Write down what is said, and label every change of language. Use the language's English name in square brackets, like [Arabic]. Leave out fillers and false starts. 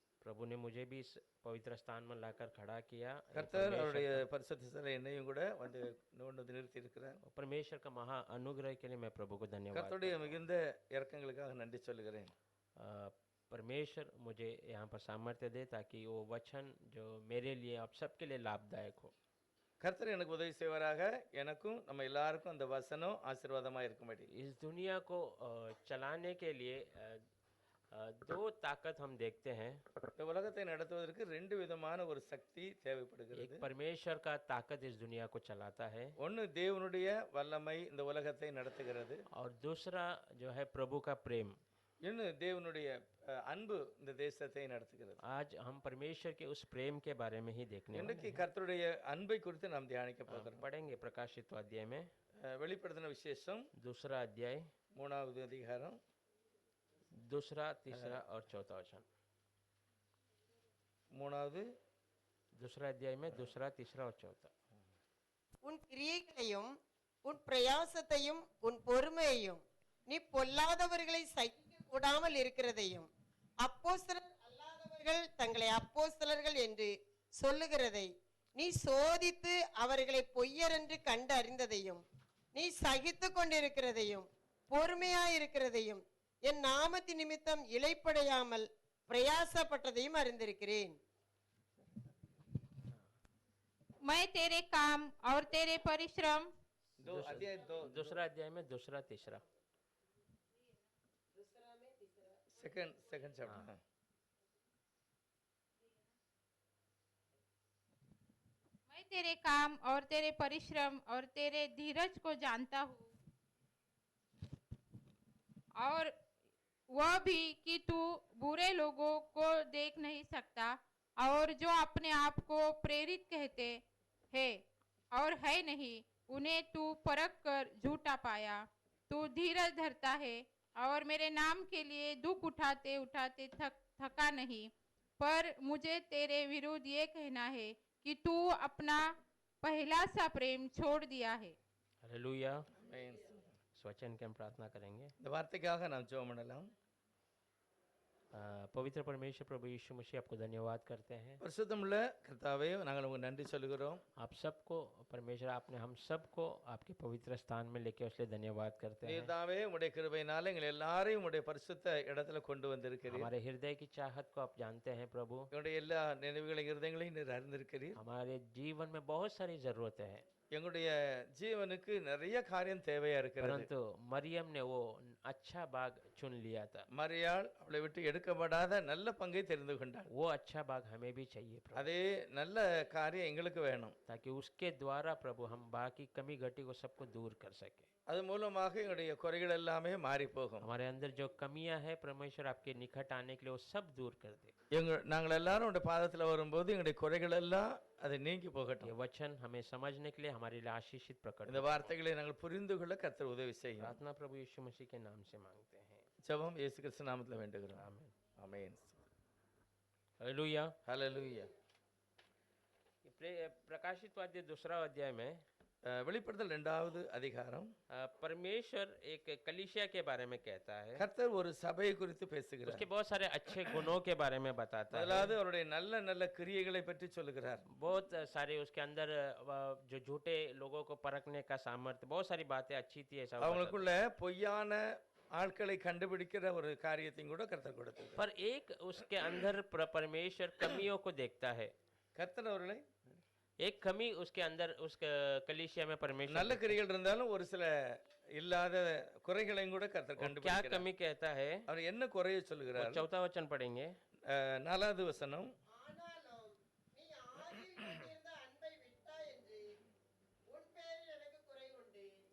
[Hindi] पवित्र स्थान में लाकर खड़ा किया। ये [Tamil] கர்த்தர் அவருடைய பரிசுத்த சிலை என்னையும் கூட வந்து கொண்டு வந்து நிறுத்தி இருக்கிறார். [Hindi] परमेश्वर का महा अनुग्रह के लिए मैं प्रभु को धन्यवाद [Tamil] கர்த்தருடைய மிகுந்த இரக்கங்களுக்காக நன்றி சொல்லுகிறேன். [Hindi] परमेश्वर मुझे यहाँ पर सामर्थ्य दे ताकि वो वचन जो मेरे लिए आप सबके लिए लाभदायक हो। [Tamil] கர்த்தர் எனக்கு உதவி செய்வாராக, எனக்கும் நம்ம எல்லாருக்கும் அந்த வசனம் ஆசீர்வாதமாக இருக்கும்படி. [Hindi] इस दुनिया को चलाने के लिए दो ताकत हम देखते हैं। [Tamil] இந்த உலகத்தை நடத்துவதற்கு ரெண்டு விதமான ஒரு சக்தி தேவைப்படுகிறது. [Hindi] एक परमेश्वर का ताकत इस दुनिया को चलाता है [Tamil] ஒன்று தேவனுடைய வல்லமை இந்த உலகத்தை நடத்துகிறது. [Hindi] और दूसरा जो है प्रभु का प्रेम। [Tamil] இன்னும் தேவனுடைய அன்பு இந்த தேசத்தை நடத்துகிறது. [Hindi] आज हम परमेश्वर के उस प्रेम के बारे में ही देखने [Tamil] இன்றைக்கு கர்த்தருடைய அன்பை குறித்து நாம் தியானிக்க போகிறோம். [Hindi] पढ़ेंगे प्रकाशित अध्याय में [Tamil] வெளிப்படுத்தின விசேஷம் [Hindi] दूसरा अध्याय [Tamil] 3வது அதிகாரம் [Hindi] दूसरा तीसरा और चौथा वचन। [Tamil] 3வது [Hindi] दूसरा अध्याय में दूसरा तीसरा और चौथा। [Tamil] உன் கிரியைகளையும் உன் பிரயாசத்தையும் உன் பொறுமையையும் நீ பொல்லாதவர்களை சகிக்க கூடாமல் இருக்கிறதையும் அப்போஸ்தலர் அல்லாதவர்கள் தங்களை அப்போஸ்தலர்கள் என்று சொல்லுகிறதை நீ சோதித்து அவர்களை பொய்யர் என்று கண்டு அறிந்ததையும் நீ சகித்து கொண்டிருக்கிறதையும் பொறுமையாயிருக்கிறதையும் என் நாமத்தின் நிமித்தம் இளைப்படையாமல் பிரயாசப்பட்டதையும் அறிந்திருக்கிறேன். [Hindi] मैं तेरे काम और तेरे परिश्रम दूसरा अध्याय में दूसरा तीसरा [English] Second chapter. [Hindi] मैं तेरे काम और तेरे परिश्रम और तेरे धीरज को जानता हूँ और वह भी कि तू बुरे लोगों को देख नहीं सकता और जो अपने आप को प्रेरित कहते हैं और है नहीं, उन्हें तू परख कर झूठा पाया। तू धीरज धरता है और मेरे नाम के लिए दुख उठाते उठाते थका नहीं। पर मुझे तेरे विरुद्ध ये कहना है कि तू अपना पहला सा प्रेम छोड़ दिया है। हालेलुया। [Tamil] ஆமென். [Hindi] इस वचन की हम प्रार्थना करेंगे। [Tamil] இந்த வார்த்தைக்காக நாம் ஜெபம் பண்ணலாம். [Hindi] पवित्र परमेश्वर प्रभु यीशु मसीह आपको धन्यवाद करते हैं। [Tamil] பரிசுத்தமுள்ள கர்த்தாவே நாங்கள் உங்களுக்கு நன்றி சொல்கிறோம். [Hindi] आप सबको परमेश्वर आपने हम सबको आपके पवित्र स्थान में लेके उसके लिए धन्यवाद करते हैं। [Tamil] நீதாவே உம்முடைய கிருபையினால எங்கள் எல்லாரையும் உம்முடைய பரிசுத்த இடத்துல கொண்டு வந்திருக்கிறீர். [Hindi] हमारे हृदय की चाहत को आप जानते हैं प्रभु। [Tamil] எங்களுடைய எல்லா நினைவுகளையும் இருதயங்களையும் நீர் அறிந்திருக்கிறீர். [Hindi] हमारे जीवन में बहुत सारी जरूरतें हैं, [Tamil] எங்களுடைய ஜீவனுக்கு நிறைய காரியம் தேவையா இருக்கிறது. [Hindi] परंतु मरियम ने वो अच्छा भाग चुन लिया था। [Tamil] மரியாள் அவளை விட்டு எடுக்கப்படாத நல்ல பங்கை தெரிந்து கொண்டாள். [Hindi] वो अच्छा भाग हमें भी चाहिए प्रभु, [Tamil] அதே நல்ல காரியம் எங்களுக்கு வேணும். [Hindi] ताकि उसके द्वारा प्रभु हम बाकी कमी घटी को सबको दूर कर सके। [Tamil] அது மூலமாக எங்களுடைய குறைகள் எல்லாமே மாறி போகும். [Hindi] हमारे अंदर जो कमियां है परमेश्वर आपके निकट आने के लिए वो सब दूर कर दे। [Tamil] நாங்கள் எல்லாரும் உடைய பாதத்தில் வரும்போது எங்களுடைய குறைகள் எல்லாம் அதை நீங்கி போகட்டும். [Hindi] ये वचन हमें समझने के लिए हमारे लिए आशीषित प्रकट [Tamil] இந்த वार्த்தைகளை நாங்கள் புரிந்து கொள்ள கர்த்தர் உதவி செய்யும். [Hindi] प्रार्थना प्रभु यीशु मसीह के नाम से मांगते हैं। [Tamil] ஜெபம் இயேசு கிறிஸ்து நாமத்தில் வேண்டுகிறோம். [Hindi] आमीन। [Tamil] ஆமென். [Hindi] हालेलुया। [Tamil] ஹல்லேலூயா. [Hindi] प्रकाशित वाक्य दूसरा अध्याय में [Tamil] வெளிப்படுத்தல் 2வது அதிகாரம் [Hindi] परमेश्वर एक कलीसिया के बारे में कहता है। [Tamil] கர்த்தர் ஒரு சபையை குறித்து பேசுகிறார். [Hindi] उसके बहुत सारे अच्छे गुणों के बारे में बताता है। [Tamil] முதலாவது அவருடைய நல்ல நல்ல கிரியைகளை பற்றி சொல்லுகிறார். [Hindi] बहुत सारे उसके अंदर जो झूठे लोगों को परखने का सामर्थ्य, बहुत सारी बातें अच्छी थी ऐसा। [Tamil] அவங்களுக்குள்ள பொய்யான ஆட்களை கண்டுபிடிக்கிற ஒரு காரியத்தையும் கூட கர்த்தர் கொடுத்தார். [Hindi] पर एक उसके अंदर परमेश्वर कमियों को देखता है। [Tamil] கர்த்தர் அவர்களை [Hindi] एक कमी उसके अंदर उस कलीसिया में परमेश्वर [Tamil] நல்ல கிரியைகள் இருந்தாலும் ஒரு சில இல்லாத குறைகளையும் கூட கர்த்தர் [Hindi] क्या [Tamil] கண்டுபிடிக்கிறார். [Hindi] कमी कहता है, [Tamil] அவர் என்ன குறையை சொல்லுகிறார்? [Hindi] चौथा वचन पढ़ेंगे। [Tamil] 4வது வசனம். ஆனாலும் நீ ஆதியில் கொண்டிருந்த அன்பை விட்டாய் என்று உன் பேரில் எனக்கு குறை உண்டு.